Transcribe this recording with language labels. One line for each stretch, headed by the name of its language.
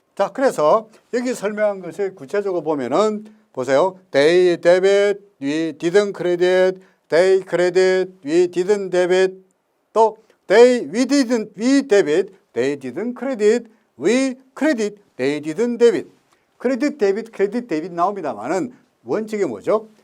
Korean: 자, 그래서 여기 설명한 것을 구체적으로 보면은 보세요.
English: They debit, we didn't credit. They credit, we didn't debit.
Korean: 또
English: we debit, they didn't credit. We credit, they didn't debit.
Korean: 크레딧, 데빗 나옵니다만은 원칙이 뭐죠?